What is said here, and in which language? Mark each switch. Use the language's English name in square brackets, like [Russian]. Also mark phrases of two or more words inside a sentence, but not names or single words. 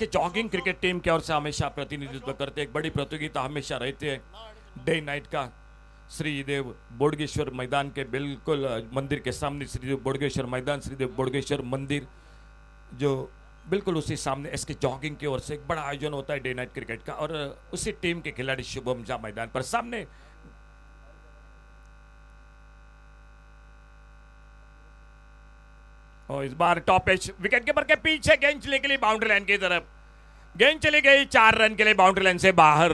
[English] jogging cricket team [Hindi] की ओर से हमेशा प्रतिनिधित्व करते, एक बड़ी प्रतियोगिता हमेशा रहती है [English] day night [Hindi] का। श्रीदेव बोडगेश्वर मैदान के बिल्कुल मंदिर के सामने श्रीदेव बोडगेश्वर मैदान, श्रीदेव बोडगेश्वर मंदिर जो बिल्कुल उसी सामने एसके जॉगिंग की ओर से एक बड़ा आयोजन होता है [English] day night cricket [Hindi] का। और उसी टीम के खिलाड़ी शुभम झा मैदान पर सामने। और इस बार [English] top edge wicket keeper [Hindi] के पीछे गेंद चली के लिए [English] boundary line [Hindi] की तरफ, गेंद चली गई 4 रन के लिए [English] boundary line [Hindi] से बाहर।